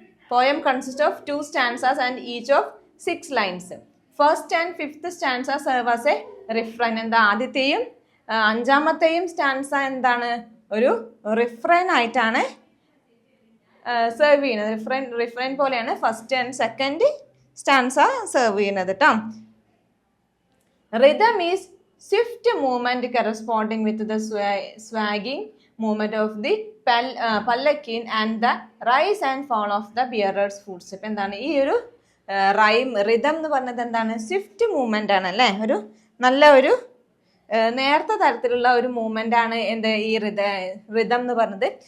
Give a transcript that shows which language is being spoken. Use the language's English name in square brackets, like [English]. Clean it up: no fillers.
[English] Poem consists of 2 stanzas and each of 6 lines. First and fifth stanza serve as a refrain. [Malayalam] എന്താ ആദ്യത്തെയും അഞ്ചാമത്തെയും stanza എന്താണ് ഒരു refrain ആയിട്ടാണ് serve ചെയ്യുന്നത്. Refrain പോലെയാണ് first and second stanza serve ചെയ്യുന്നത് കേട്ടോ. [English] Rhythm is swift movement corresponding with the swagging movement of the palanquin and the rise and fall of the bearer's footstep. [Malayalam] എന്താണ് ഈ ഒരു റിതം എന്ന് പറഞ്ഞത് എന്താണ്, സ്വിഫ്റ്റ് മൂവ്മെന്റ് ആണ് അല്ലേ, ഒരു നല്ല ഒരു നേരത്തെ തരത്തിലുള്ള ഒരു മൂവ്മെന്റ് ആണ് എന്ത് ഈ റിതം എന്ന് പറഞ്ഞത്.